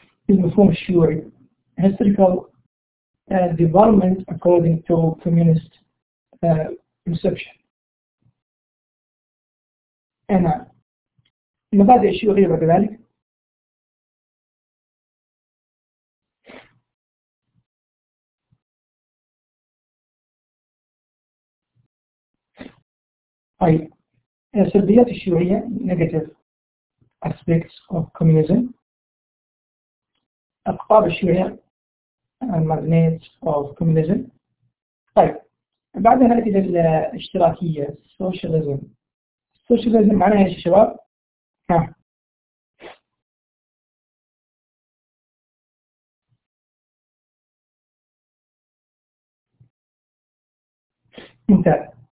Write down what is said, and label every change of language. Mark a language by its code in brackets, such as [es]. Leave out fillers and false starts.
[ar] المفهوم الشيوعي [en] historical development according to communist perception. [ar] أنا مبادئ الشيوعية بعد ذلك طيب سلبيات الشيوعية [en] negative aspects of communism. [ar] أقطاب الشيوعية [en] magnets of communism. [ar] طيب بعد ذلك الاشتراكية socialism. socialism معناها ايش شباب؟ ها ممتاز.